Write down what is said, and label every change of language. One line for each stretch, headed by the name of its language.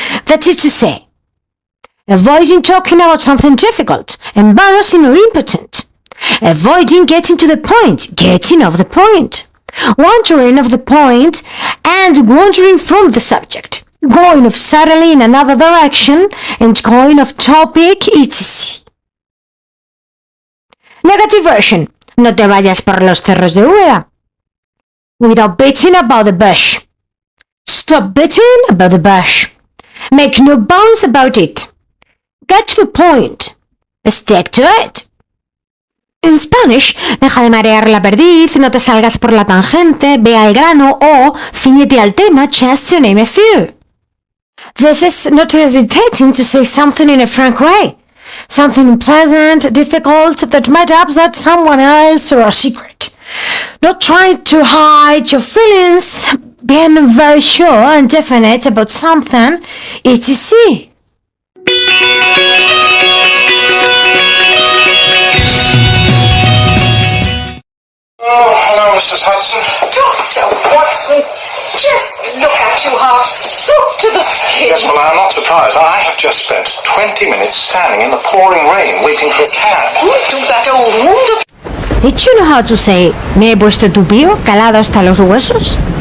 English: That is to say, avoiding talking about something difficult, embarrassing or impotent. Avoiding getting to the point, getting off the point. Wandering off the point and wandering from the subject. Going off suddenly in another direction and going off topic, etc. Negative version.
Spanish: No te vayas por los cerros de Úbeda.
English: Without beating about the bush. Stop beating about the bush. Make no bones about it. Get to the point. Stick to it. In Spanish,
Spanish: deja de marear la perdiz, no te salgas por la tangente, ve al grano o ciñete al tema,
English: just to name a few. This is not hesitating to say something in a frank way. Something unpleasant, difficult, that might upset someone else or a secret. Not trying to hide your feelings, being very sure and definite about something, etc. Oh, hello, Mrs. Hudson. Dr. Watson, just look at you half soaked to the skin. Yes, well, I'm not surprised. I have just spent 20 minutes standing in the pouring rain waiting for a cab. You do that old wonderful... Did you know how to say,
Spanish: me he puesto tupío, calado hasta los huesos?